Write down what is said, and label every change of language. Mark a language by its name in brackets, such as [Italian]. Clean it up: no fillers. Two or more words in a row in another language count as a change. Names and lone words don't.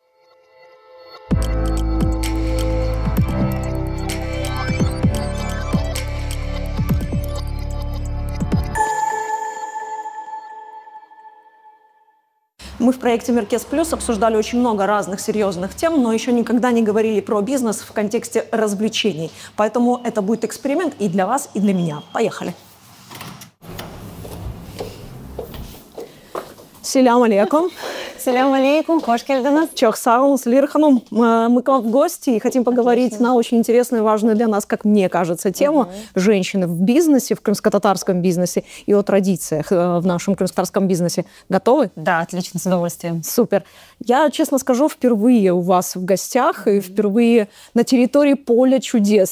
[Russian] Мы в проекте «Меркес Плюс» обсуждали очень много разных серьезных тем, но еще никогда не говорили про бизнес в контексте развлечений. Поэтому это будет эксперимент и для вас, и для меня. Поехали! [Crimean Tatar] Селям алейкум. Селям алейкум, хош келдіңіз. Чох сауңыз, Лира ханым. [Russian] Мы к вам в гости и хотим поговорить на очень интересную и важную для нас, как мне кажется, тему женщины в бизнесе, в крымско-татарском бизнесе и о традициях в нашем крымско-татарском бизнесе. Готовы? Да, отлично, с удовольствием. Супер. Я, честно скажу, впервые у вас в гостях и впервые на территории Поля чудес.